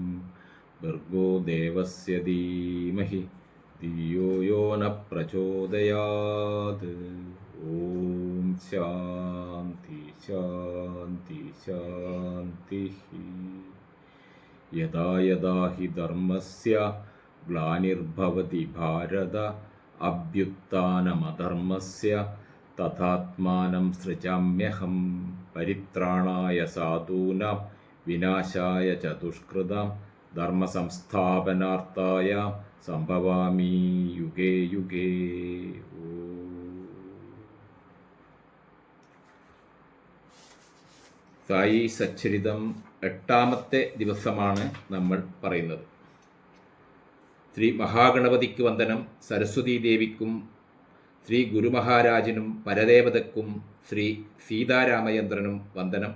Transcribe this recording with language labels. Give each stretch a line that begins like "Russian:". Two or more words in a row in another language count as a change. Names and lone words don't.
Sanskrit: भर्गो देवस्य धीमहि धियो यो न प्रचोदयात्. ॐ शान्ति शान्ति शान्ति. यदा यदा हि धर्मस्य ग्लानिर्भवति भारत अभ्युत्थानमधर्मस्य तथात्मानं सृजाम्यहम्. परित्राणाय साधूनां विनाशाय च दुष्कृतां धर्मसंस्थापनार्थाय सम्भवामि युगे युगे.
Malayalam: സായി സച്ചരിതം 8ാമത്തെ ദിവസമാണ് നമ്മൾ പറയുന്നത്. ശ്രീ മഹാഗണപതിക്ക് വന്ദനം, സരസ്വതീ ദേവിക്കും ശ്രീ ഗുരുമഹാരാജനും പരദേവതക്കും ശ്രീ സീതാരാമചന്ദ്രനും വന്ദനം.